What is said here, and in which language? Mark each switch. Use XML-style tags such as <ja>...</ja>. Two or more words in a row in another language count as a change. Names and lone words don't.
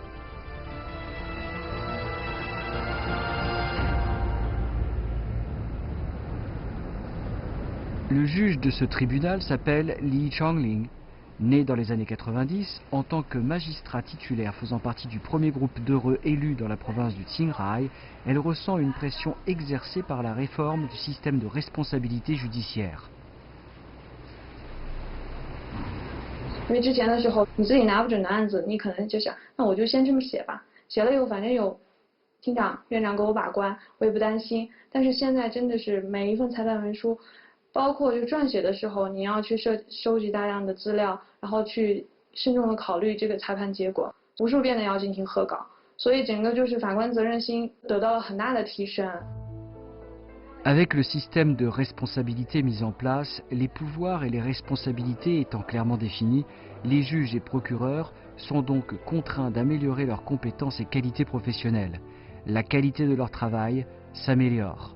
<fr>Le juge de ce tribunal s'appelle Li Changling. Né dans les années 90, en tant que magistrat titulaire faisant partie du premier groupe d'heureux élus dans la province du Qinghai, elle ressent une pression exercée par la réforme du système de responsabilité judiciaire.</fr> <zh>因为之前的时候，你自己拿不准的案子，你可能就想，那我就先这么写吧，写了以后反正有厅长、院长给我把关，我也不担心。但是现在真的是每一份裁判文书。 包括就撰写的时候，你要去收集大量的资料，然后去慎重的考虑这个裁判结果，无数遍的要进行核稿，所以整个就是法官责任心得到了很大的提升。</zh> <fr>Avec le système de responsabilité mis en place, les pouvoirs et les responsabilités étant clairement définis, les juges et procureurs sont donc contraints d'améliorer leurs compétences et qualités professionnelles. La qualité de leur travail s'améliore.</fr>